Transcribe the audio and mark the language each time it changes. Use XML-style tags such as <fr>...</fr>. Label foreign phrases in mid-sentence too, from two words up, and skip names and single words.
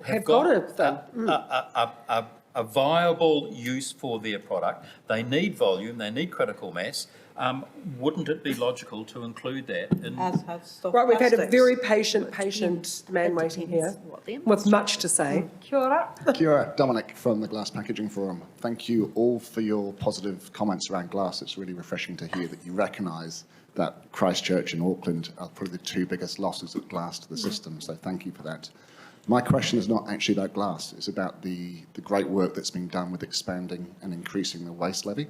<en>Have got a viable use for their product. They need volume, they need critical mass. Wouldn't it be logical to include that in... Right, we've had a very patient man waiting here with much to say.</en> <mi>Kia ora. Kia ora,</mi> <en>Dominic from the Glass Packaging Forum. Thank you all for your positive comments around glass. It's really refreshing to hear that you recognise that Christchurch and Auckland are probably the 2 biggest losses of glass to the system, so thank you for that. My question is not actually about glass, it's about the great work that's been done with expanding and increasing the waste levy.</en>